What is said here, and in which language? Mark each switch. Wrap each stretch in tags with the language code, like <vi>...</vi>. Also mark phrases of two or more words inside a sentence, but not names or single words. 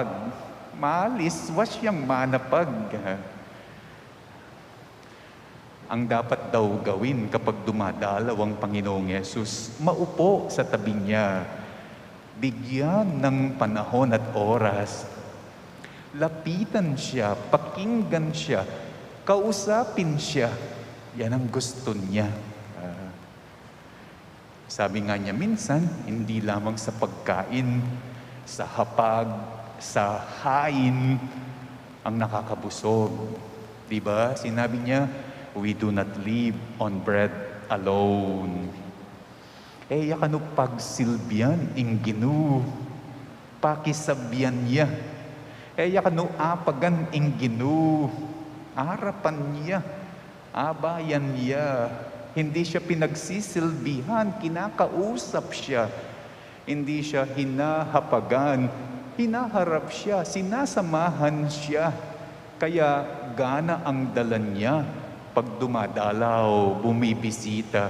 <tl>Maliswas siyang manapag. Ang dapat daw gawin kapag dumadalaw ang Panginoong Yesus, maupo sa tabi niya, bigyan ng panahon at oras, lapitan siya, pakinggan siya, kausapin siya. Yan ang gusto niya. Sabi nga niya minsan, hindi lamang sa pagkain, sa hapag, sa hain, ang nakakabusog. Diba? Sinabi niya,</tl> <en>we do not live on bread alone.</en> <pam>Kanu pagsilbihan ing Ginoo, pakisabyan niya. Kanu apagan ing Ginoo, harapan niya, abayan niya.</pam> <tl>Hindi siya pinagsisilbihan, kinakausap siya. Hindi siya hinahapagan, hinaharap siya, sinasamahan siya. Kaya gana ang dala niya pag dumadalaw, bumibisita.</tl>